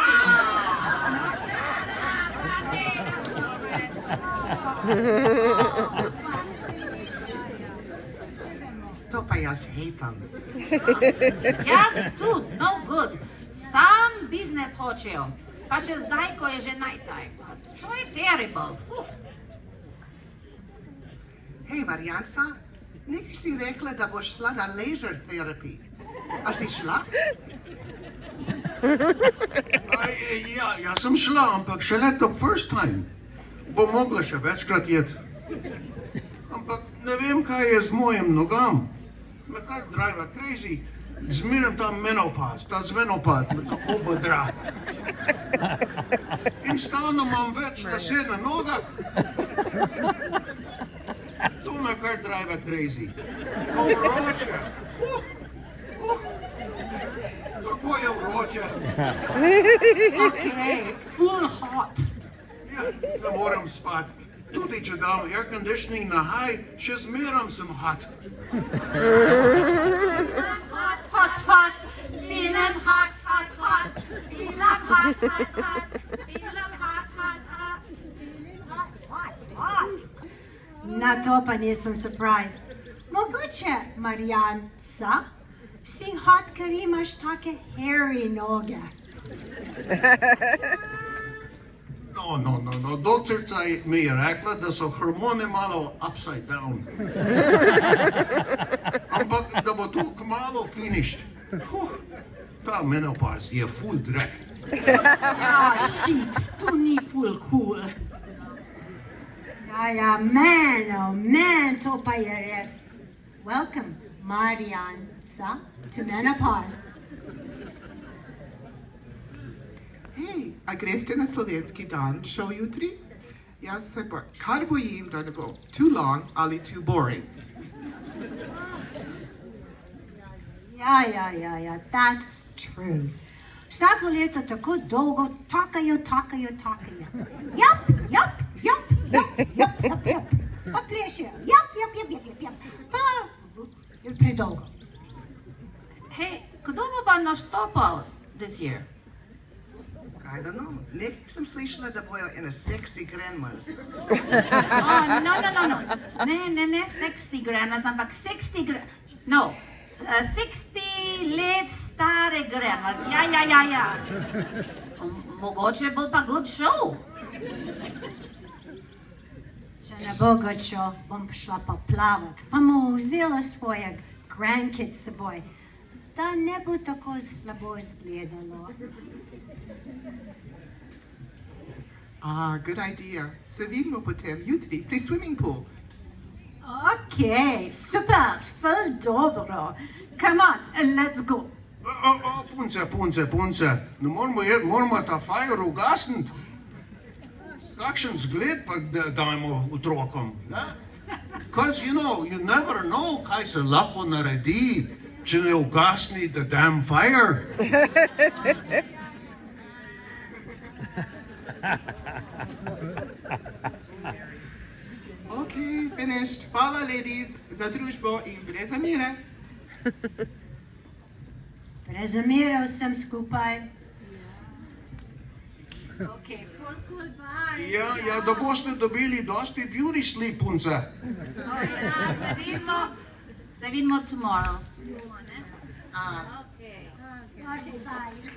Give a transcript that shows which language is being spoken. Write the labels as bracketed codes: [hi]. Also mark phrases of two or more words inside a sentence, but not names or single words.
[sl] To pa jaz hejtam. Jaz tudi, [en] no good. [sl] Sam biznes hočejo. Pa še zdaj, ko je že najtaj. To je terrible. Hej, Marjanca, nekaj si rekla, da boš šla na [en] laser therapy. [sl] A si šla? Ja sem šla, ampak šele [en] the first time. [sl] Bo mogla še večkrat jeti. Ampak ne vem, kaj je z mojim nogam. Me kar [en] drive crazy. [sl] Zmeraj ta menopaz, me tako bodra. In stalno imam več lase na nogah. To me kar [en] drive crazy. [sl] To vroče. Kako je vroče? [en] Okay, full hot. [sl] Ja, ne morem spati. Tudi če dam [en] air conditioning [sl] na high, še zmeram sem hot. [en] Hot. Feeling hot. Feeling hot. [sl] Na to pa nisem surprised. Mogoče, Marjanca, si hot, ker imaš take hairy noge. No, doktorica mi je rekla, da so hormone malo [en] upside down. [sl] Ampak da bo to kmalu finished. Ta menopaz je full drag. Shit, to ni full cool. Ja, man, to pa je res. [en] Welcome, Marjanca, to menopause. [sl] Hej, a greste na Slovenski Dan show jutri? Jaz se pa kar bojim, da ne bo [en] too long [sl] ali [en] too boring. Ja, that's true. [sl] Vsako leto tako dolgo takajo. Jap. Pa plešejo. Jap. Pa je predolgo. Hey, kdo bo pa naštopal [en] this year? I don't know. [sl] Nekaj sem slišala, da bojo ene [en] sexy grandmas. Oh, no. [sl] Ne [en] sexy grandmas, [sl] ampak 60 let stare grandmas. Ja. Mogoče bo pa [en] good show. [sl] Če ne bo [en] good show, [sl] bom šla pa plavat. Pa mu vzela svoje grandkids s seboj. Da ne bo tako slabo izgledalo. [en] Good idea. [sl] Se vidimo potem jutri pri [en] swimming pool. [sl] Okay, super, ful dobro. [en] Come on, let's go. [sl] Punce, ne moramo ta fire ugasniti. Kakšen zgled pa dajmo otrokom, ne? [en] Because, you never know, [sl] kaj se lahko naredi, če ne ugasni [en] the damn fire. Okay, finished. [sl] Hvala, ladies, za družbo in brez zamere. Brez zamere vsem skupaj. [en] Okay, full cool, bye. [sl] Ja, da boste dobili dosti [en] beauty sleep, [sl] punce. Se vidimo tomorrow. [en] Okay, bye.